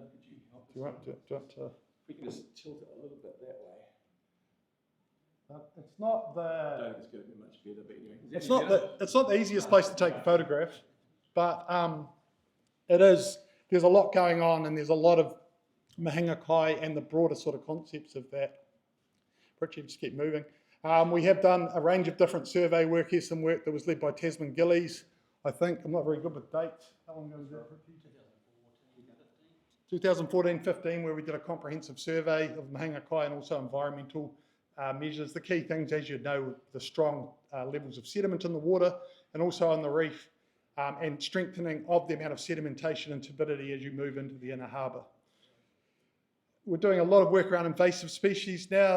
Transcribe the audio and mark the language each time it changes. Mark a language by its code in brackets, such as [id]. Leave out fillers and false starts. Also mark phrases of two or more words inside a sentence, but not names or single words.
[en] Could you help us? Do you want to? We can just tilt it a little bit that way. It's not the. I don't think it's going to be much better, but anyway. It's not the easiest place to take a photograph, but it is. There's a lot going on, and there's a lot of [mi] mahinga kai [en] and the broader sort of concepts of that. Richie, just keep moving. We have done a range of different survey work. Here's some work that was led by Tasman Gillies. I think I'm not very good with dates. How long ago was that, Richie? 2014-15, where we did a comprehensive survey of [mi] mahinga kai [en] and also environmental measures. The key things, as you know, the strong levels of sediment in the water and also on the reef, and strengthening of the amount of sedimentation and turbidity as you move into the inner harbour. We're doing a lot of work around invasive species now.